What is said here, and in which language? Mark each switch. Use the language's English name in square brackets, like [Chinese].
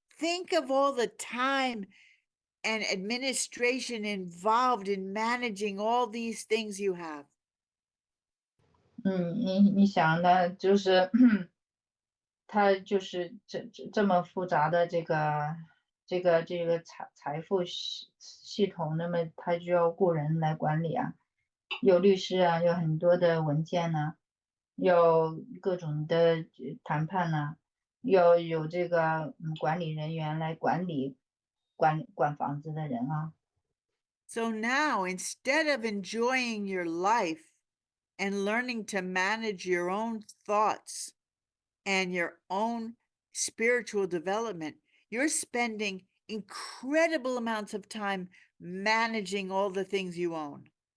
[English] Think of all the time and administration involved in managing all these things you have. [Chinese] 你想呢，就是它就是这么复杂的这个财富系统，那么他就要雇人来管理啊，有律师啊，有很多的文件呐、有各种的谈判呐、要有这个管理人员来管理管房子的人啊。 [English] So now, instead of enjoying your life and learning to manage your own thoughts and your own spiritual development, you're spending incredible amounts of time managing all the things you own.